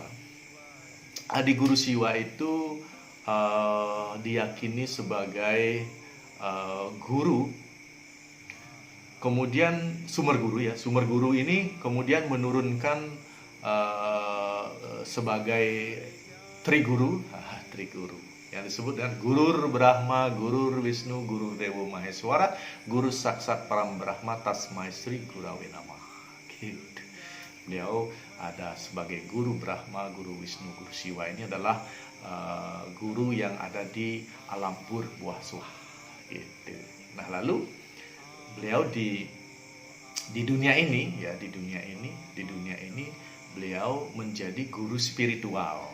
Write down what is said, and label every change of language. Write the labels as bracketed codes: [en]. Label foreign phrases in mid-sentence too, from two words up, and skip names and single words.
[id] Adi Guru Siwa itu diyakini sebagai guru. Kemudian sumber guru ini kemudian menurunkan sebagai Triguru yang disebut dengan [sa] Gurur Brahma, Gurur Wisnu, Gurur Dewa Maheswara, Guru Saksat Param Brahma Tasmai Sri Gurawe Namah. [id] Gitu. Beliau ada sebagai Guru Brahma, Guru Wisnu, Guru Siwa. Ini adalah guru yang ada di alam [sa] pur buah suah. [id] Gitu. Nah, lalu beliau di dunia ini, ya, di dunia ini beliau menjadi guru spiritual.